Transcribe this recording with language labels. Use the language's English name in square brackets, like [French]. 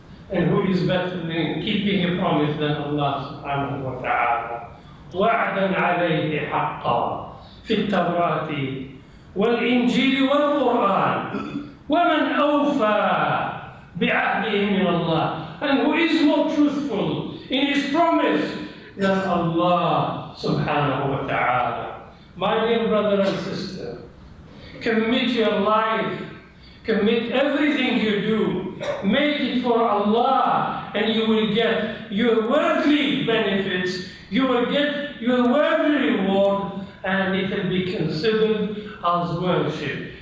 [English] And who is better than keeping a promise than Allah subhanahu wa ta'ala? [Arabic] وَعْدًا عَلَيْهِ حَقًّا في التوراة والإنجيل والقرآن ومن أوفى بعهده من الله. [English] And who is more truthful in his promise than Allah subhanahu wa ta'ala? My dear brother and sister, commit your life, commit everything you do, make it for Allah, and you will get your worldly benefits, you will get your worldly reward, and it will be considered as worship.